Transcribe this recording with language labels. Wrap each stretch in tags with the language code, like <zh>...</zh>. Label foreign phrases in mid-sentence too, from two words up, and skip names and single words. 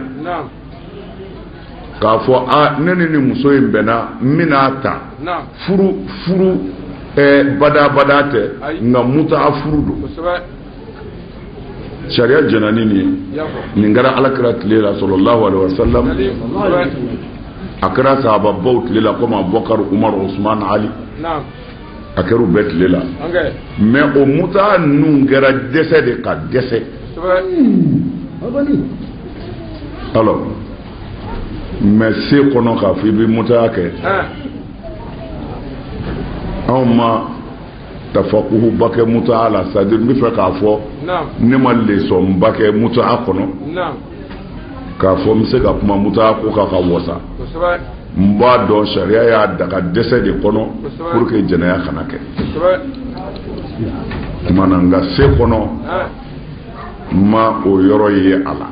<bm>Naam. k'a fɔ ne ni nin muso in bɛnna n bɛna ta Naam. furu bada tɛ Ayi. nka muta furu don Kosɛbɛ. sariya jɛna ni nin ye Y'a fɔ. nin kɛra alakira tile la</bm> <ar>صلى الله عليه وسلم</ar> <bm>Nali. Kosɛbɛ. a kɛra sahababaw tile la comme Abubakar Umar Usman Ali Naam. a kɛra u bɛɛ tile la An kɛ. mais o muta ninnu kɛra dɛsɛ de ka dɛsɛ Kosɛbɛ.</bm> <fr>alors mais</fr> <bm>se kɔnɔ k'a fɔ i bɛ muta kɛ anw ma tafakuhu ba kɛ muta la</bm> <fr>c'est à dire</fr> <bm>n bɛ fɛ k'a fɔ Naam. ne ma leçon ba kɛ muta kɔnɔ Naam. k'a fɔ n bɛ se ka kuma muta ko k'a ka wasa Kosɛbɛ. n b'a dɔn sariya y'a daga dɛsɛ de kɔnɔ Kosɛbɛ.</bm> <fr>pour que</fr> <bm>jɛnɛya kana kɛ Kosɛbɛ. tumana nka se kɔnɔ ma o yɔrɔ ye a la</bm>